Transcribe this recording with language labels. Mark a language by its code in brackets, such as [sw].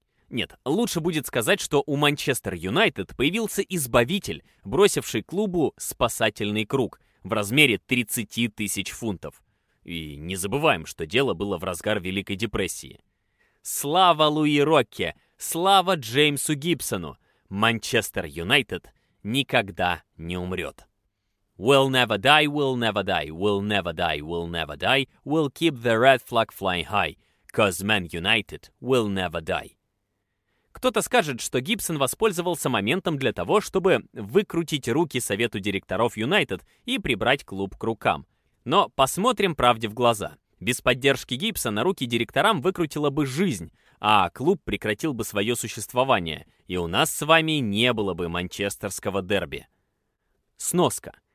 [ru] Нет, лучше будет сказать, что у Манчестер Юнайтед появился избавитель, бросивший клубу спасательный круг в размере 30 тысяч фунтов. И не забываем, что дело было в разгар Великой депрессии. Слава Луи Рокке! Слава Джеймсу Гибсону! Манчестер Юнайтед никогда не умрет. [en] We'll never die, we'll never die, we'll never die, we'll never die, we'll keep the red flag flying high, 'cause Man United will never die. [ru] Кто-то скажет, что Гибсон воспользовался моментом для того, чтобы выкрутить руки совету директоров Юнайтед и прибрать клуб к рукам. Но посмотрим правде в глаза. Без поддержки Гибсона руки директорам выкрутила бы жизнь, а клуб прекратил бы свое существование, и у нас с вами не было бы манчестерского дерби. Сноска.